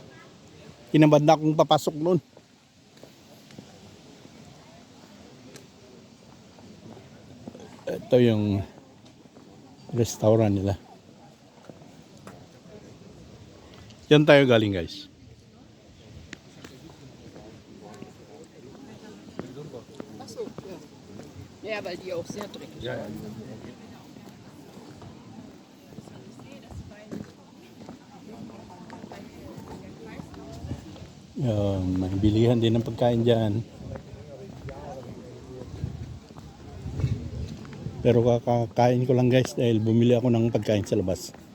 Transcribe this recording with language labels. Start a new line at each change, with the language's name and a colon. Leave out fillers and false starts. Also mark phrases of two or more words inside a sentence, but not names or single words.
Filipino: Kinabad na akong papasok noon. Ito yung restaurant nila. Yan tayo galing guys.
German: Ja, weil die auch sehr dreckig sind.
Filipino: Yan, may bilihan din ng pagkain dyan. Pero kakakain ko lang guys dahil bumili ako ng pagkain sa labas.